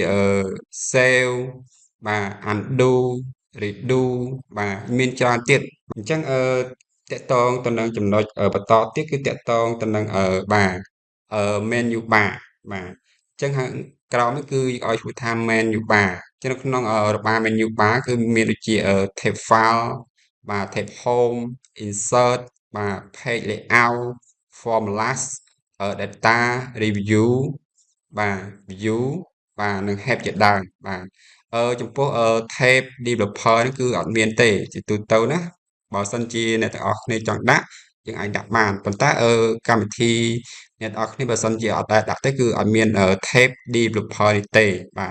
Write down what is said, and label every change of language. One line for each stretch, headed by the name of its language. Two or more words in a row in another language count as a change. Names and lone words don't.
Khmer: save បាទ
English: undo redo
Khmer: បាទមានច្រើនទៀតអញ្ចឹងតកតងទៅនឹងចំណុចបន្តទៀតគឺតកតងទៅនឹងបាទ
English: menu bar
Khmer: បាទអញ្ចឹងខាងក្រោមនេះគឺ ឲ្យឈ្មោះថា
English: menu bar
Khmer: អញ្ចឹងនៅក្នុងរបារ
English: menu bar
Khmer: គឺមានដូចជា
English: tab file
Khmer: បាទ
English: tab home
Khmer: insert បាទ
English: page layout formulas data review
Khmer: បាទ view បាទនិង help ជាដើមបាទចំពោះ
English: tab developer
Khmer: នេះគឺអត់មានទេជាទូទៅណាបើសិនជាអ្នកទាំងអស់គ្នាចង់ដាក់យើងអាចដាក់បានប៉ុន្តែកម្មវិធីអ្នកទាំងអស់គ្នាបើសិនជាអត់ដែលដាក់ទេគឺអត់មាន
English: tab developer
Khmer: នេះទេបាទ